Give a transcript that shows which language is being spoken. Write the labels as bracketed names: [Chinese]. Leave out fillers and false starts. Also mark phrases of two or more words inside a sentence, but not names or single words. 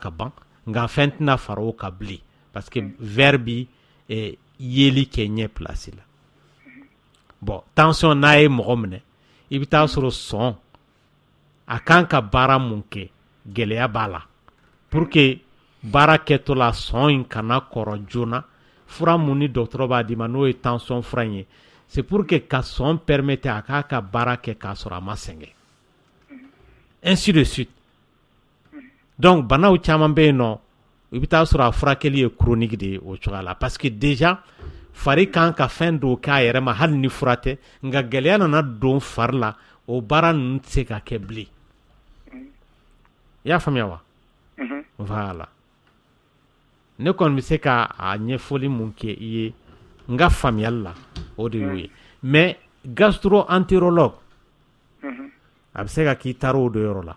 [Bambara] ka ban nka fɛn tɛna fara o kan bilen [French] parce que [Bambara] verre bi yeli kɛ ɲɛ place la bon tension n'a ye mɔgɔ minɛ i bɛ taa sɔrɔ sɔn a kan ka baara mun kɛ gɛlɛya b'a la [French] pour que [Bambara] baara kɛtɔ la sɔn in kana kɔrɔ joona fura mun ni dɔgɔtɔrɔ b'a d'i ma n'o ye tension fura in ye [French] c'est pour que [Bambara] ka sɔn permettre a k'a ka baara kɛ k'a sɔrɔ a ma sɛgɛn [French] ainsi de suite donc [Bambara] banaw caman bɛ yen nɔ i bɛ taa sɔrɔ a furakɛli ye chronique de ye o cogoya la [French] parce que déjà [Bambara] fari kan ka fɛn dɔw k'a yɛrɛ ma hali ni fura tɛ nka gɛlɛya nana don fari la o baara ninnu tɛ se ka kɛ bilen i y'a faamuya wa voilà ne kɔni bɛ se ka a ɲɛfɔli mun kɛ i ye n ka faamuyali la o de y'o ye [French] mais gastro-entérologue [Bambara] a bɛ se ka k'i taara o dɔ yɔrɔ la